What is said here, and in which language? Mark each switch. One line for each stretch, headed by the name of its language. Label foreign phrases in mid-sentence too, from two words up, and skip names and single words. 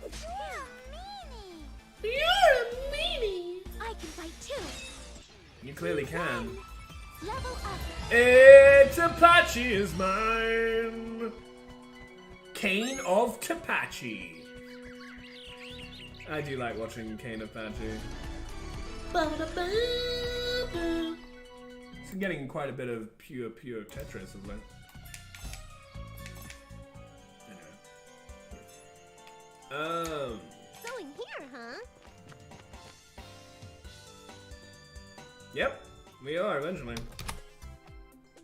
English: You're a meanie. You're a meanie! I can fight too. You clearly can. Level up. It's Apache is mine! Kane of Tapachi. I do like watching Kane of Tapachi. Ba-ba-ba-ba. It's getting quite a bit of pure Tetris of late. Anyway. So in here, huh? Yep, we are eventually.